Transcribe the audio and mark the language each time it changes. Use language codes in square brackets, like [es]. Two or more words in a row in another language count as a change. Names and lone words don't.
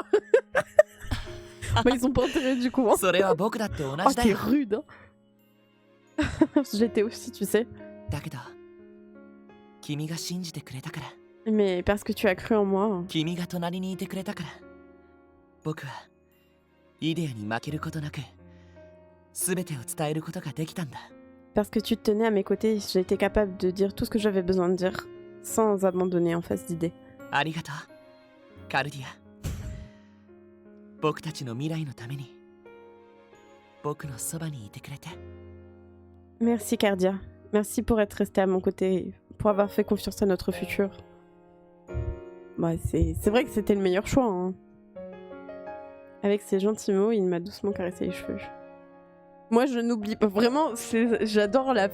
[fr] Mais ils ont pas enterré du coup. Hein. Oh, t'es rude. Hein. J'étais aussi, tu sais. Mais parce que tu as cru en moi. Hein. [ja] 僕はイデアに負けることなく全てを伝えることができたんだ。 [fr] Parce que tu te tenais à mes côtés, j'ai été capable de dire tout ce que j'avais besoin de dire sans abandonner en face d'idées. [ja] ありがとうカルディア。僕たちの未来のために僕のそばにいてくれて。 [fr] Merci Cardia. Merci pour être resté à mon côté, pour avoir fait confiance à notre futur. Bah, c'est vrai que c'était le meilleur choix. Hein. Avec ces gentils mots, il m'a doucement caressé les cheveux. Moi, je n'oublie pas. Vraiment, j'adore la...